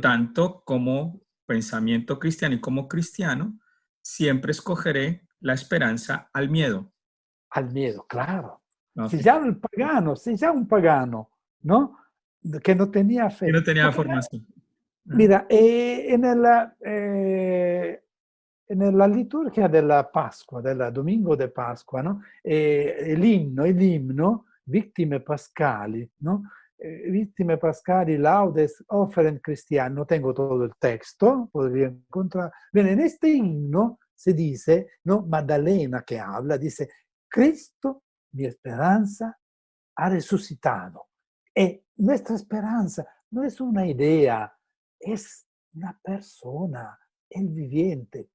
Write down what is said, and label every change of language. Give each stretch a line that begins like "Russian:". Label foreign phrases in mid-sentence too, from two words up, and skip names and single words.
Spanish: tanto, como pensamiento cristiano y como cristiano, siempre escogeré la esperanza al miedo. Al miedo, claro. ¿No? Si ya un pagano, ¿no? Que no tenía Que fe. no tenía Porque, formación. ¿Ah? mira,
Italian: nella liturgia della Pasqua,
Spanish: del domingo de Pasqua, no?
Italian: L'imno, Vittime Pascali, no?
Spanish: Vittime Pascali, Laudes, Offeren Cristiano, no tengo todo el texto, podría encontrar. Bien, en este himno se dice, ¿no? Magdalena que habla, dice, Cristo, mi esperanza, ha resucitado. Y nuestra esperanza no es una idea, es una persona, el viviente.